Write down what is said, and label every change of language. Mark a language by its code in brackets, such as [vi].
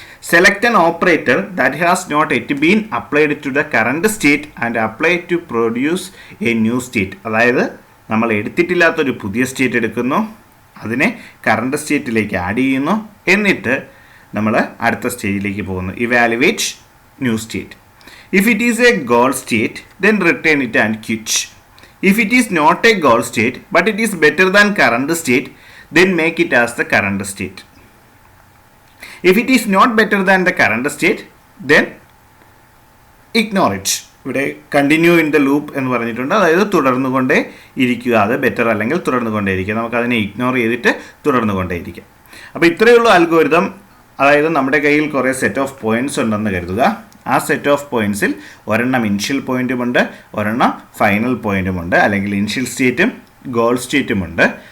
[en] Select an operator that has not yet been applied to the current state and apply to produce a new state. [ml] അതായത് നമ്മൾ എടുത്തിട്ടില്ലാത്തൊരു പുതിയ state എടുക്കുന്നു, അതിനെ current സ്റ്റേറ്റിലേക്ക് add ചെയ്യുന്നു, എന്നിട്ട് നമ്മൾ അടുത്ത സ്റ്റേജിലേക്ക് പോകുന്നു. [en] Evaluate new state. If it is a goal state, then return it and quit. If it is not a goal state, but it is better than current state, then make it as the current state. If it is not better than the current state, then ignore it. [ml] ഇവിടെ [en] continue in the loop [ml] എന്ന് പറഞ്ഞിട്ടുണ്ട്. അതായത് തുടർന്നുകൊണ്ടേ ഇരിക്കുക, അത് better അല്ലെങ്കിൽ തുടർന്നുകൊണ്ടേ ഇരിക്കുക. നമുക്കതിനെ ignore ചെയ്തിട്ട് തുടർന്നുകൊണ്ടേ ഇരിക്കാം. അപ്പോൾ ഇത്രയേ ഉള്ളൂ അൽഗോരിതം. അതായത് നമ്മുടെ കയ്യിൽ കുറേ സെറ്റ് ഓഫ് പോയിന്റ്സ് ഉണ്ടെന്ന് കരുതുക. ആ സെറ്റ് ഓഫ് പോയിൻറ്റ്സിൽ ഒരെണ്ണം ഇനിഷ്യൽ പോയിൻറ്റുമുണ്ട്, ഒരെണ്ണം ഫൈനൽ പോയിൻറ്റുമുണ്ട്, അല്ലെങ്കിൽ ഇനിഷ്യൽ സ്റ്റേറ്റും ഗോൾ സ്റ്റേറ്റുമുണ്ട്.